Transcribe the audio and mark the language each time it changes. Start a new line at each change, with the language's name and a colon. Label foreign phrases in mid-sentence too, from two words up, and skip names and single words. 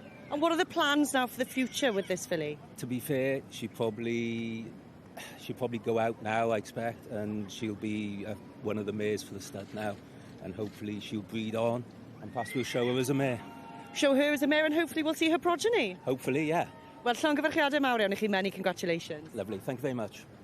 English: And what are the plans now for the future with this filly? To be fair, she'll probably go out now, I expect, and she'll be one of the mares for the stud now, and hopefully she'll breed on, and perhaps we'll show her as a mare. Show her as a mare, and hopefully we'll see her progeny? Hopefully, yeah.
Welsh: Wel, llongyfarchiadau mawr iawn i chi,
English: many congratulations. Lovely, thank you very much.